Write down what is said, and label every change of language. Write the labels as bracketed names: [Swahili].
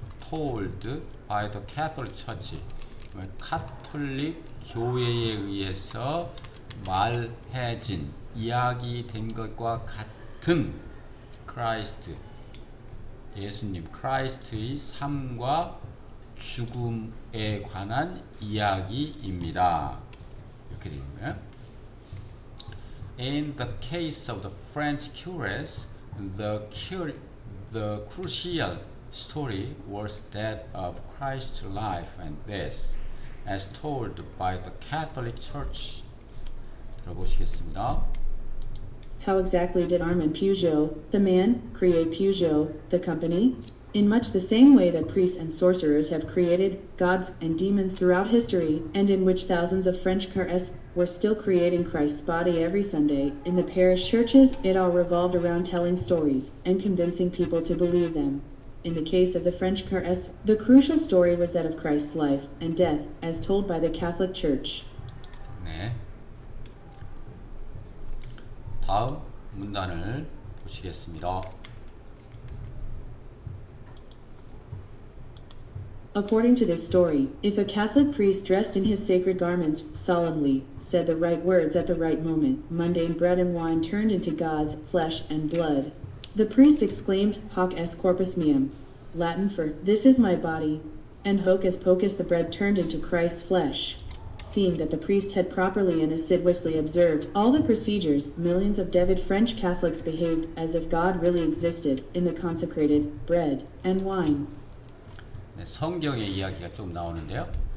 [English] Told by the Catholic Church. [Korean] 카톨릭 교회에 의해서 말해진 이야기된 것과 같은 크라이스트, 예수님 크라이스트의 삶과 죽음에 관한 이야기입니다. 이렇게 되는 거예요. [English] In the case of the French curious, the crucial story was that of Christ's life and death, as told by the Catholic Church. [Korean] 들어보시겠습니다. [English] How exactly did Armand Peugeot, the man, create Peugeot, the company? In much the same way that priests and sorcerers have created gods and demons throughout history, and in which thousands of French curious were still creating Christ's body every Sunday, in the parish churches, it all revolved around telling stories and convincing people to believe them. In the case of the French Caresse, the crucial story was that of Christ's life and death, as told by the Catholic Church. [Korean] 네. 다음 문단을 보시겠습니다. [English] According to this story, if a Catholic priest dressed in his sacred garments solemnly said the right words at the right moment, mundane bread and wine turned into God's flesh and blood. The priest exclaimed, [Latin] Hoc est corpus meum, [English] Latin for, this is my body, and hocus pocus the bread turned into Christ's flesh. Seeing that the priest had properly and assiduously observed all the procedures, millions of devout French Catholics behaved as if God really existed in the consecrated bread and wine. [Korean] 네, 성경의 이야기가 좀 나오는데요.